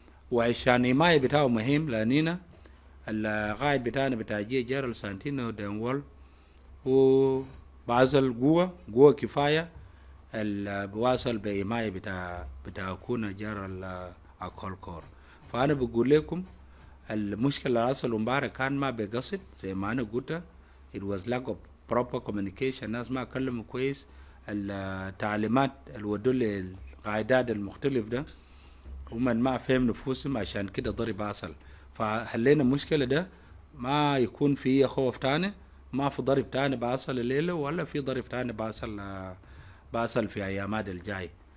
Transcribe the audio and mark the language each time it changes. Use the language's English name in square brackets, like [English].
[Arabic] وعشان حماية بتاعه مهم لاننا القائد بتاعنا بتاع جنرال سانتينو دينوال هو بعزل قوة كفاية بواصل بحماية بتاع كونا جنرال كولكور. فأنا بقول لكم المشكلة اللي حصل امبارح كان ما بقصد زي ما أنا قلت. [English] it was lack of proper communication. [Arabic] ناس ما كلموا كويس. التعليمات الودوا للقائدات المختلف ده هم ما فهم نفوسهم، عشان كده ضرب حصل. فحلينا المشكلة ده ما يكون في خوف تاني، ما في ضرب تاني بحصل الليلة ولا في ضرب تاني بحصل في أيامات الجاي.